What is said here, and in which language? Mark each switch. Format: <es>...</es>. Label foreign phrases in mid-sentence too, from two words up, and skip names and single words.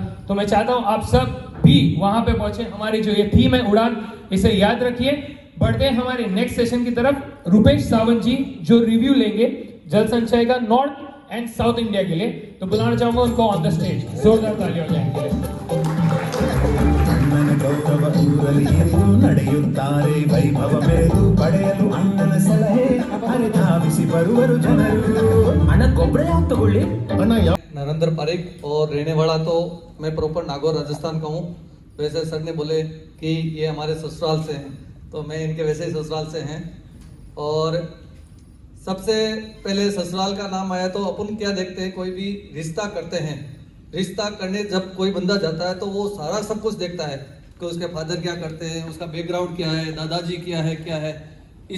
<hi>तो मैं चाहता हूं आप सब भी वहां पे पहुंचे। हमारी जो ये थीम है उड़ान, इसे याद रखिए। बढ़ते हैं हमारे</hi> <en>next session</en> <hi>की तरफ। रुपेश सावंत जी जो रिव्यू लेंगे जल संचय का</hi> <en>North and South India</en> <hi>के लिए, तो बुलाना चाहूंगा उनको</hi> <en>on the stage.</en> <hi>जोरदार तालियां हो जाएंगे इनके लिए।</hi> <kn>ಅಣ್ಣನ ಗೌರವ ಊರಲ್ಲಿ ಎಂದು ನಡೆಯುತ್ತಾರೆ ವೈಭವ ಮೆರೆದು ಪಡೆಯಲು ಅಣ್ಣನ ಸಲಹೆ ಹರಿಧಾವಿಸಿ ಬರುವರು ಜನರು ಅಣ್ಣ ಗೊಬ್ಬರ ಯಾಕೆ ತಗೊಳ್ಳಿ ಅಣ್ಣ</kn> <hi>नरेंद्र पारिक और रहने वाला तो मैं प्रॉपर नागौर राजस्थान का हूँ। वैसे सर ने बोले कि ये हमारे ससुराल से हैं, तो मैं इनके वैसे ही ससुराल से हैं। और सबसे पहले ससुराल का नाम आया तो अपन क्या देखते हैं, कोई भी रिश्ता करते हैं, रिश्ता करने जब कोई बंदा जाता है तो वो सारा सब कुछ देखता है कि उसके फादर क्या करते हैं, उसका बैकग्राउंड क्या है, दादाजी क्या है।</hi>